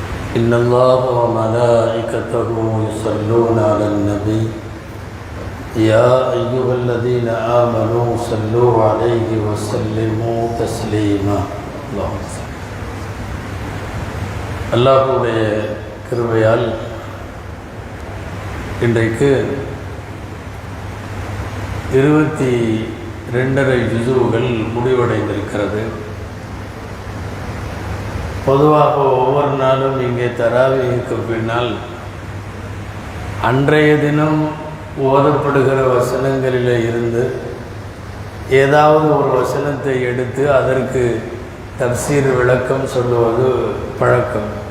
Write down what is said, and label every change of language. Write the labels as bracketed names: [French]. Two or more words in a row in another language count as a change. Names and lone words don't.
[Arabic] إن الله وملائكته يصلون على النبي يا أيها الذين آمنوا صلوا عليه وسلموا تسليما. [Tamil] அல்லாஹ்வுடைய கிருபையால் இன்றைக்கு 22.5 ஜுஸுகள் முடிவடைந்திருக்கிறது. பொதுவாக ஒவ்வொரு நாளும் இங்கே தராவீஹுக்கு பின்னால் அன்றைய தினம் ஓதப்படுகிற வசனங்களில் இருந்து ஏதாவது ஒரு வசனத்தை எடுத்து அதற்கு தஃசீர் விளக்கம் சொல்லுவது பழக்கம்.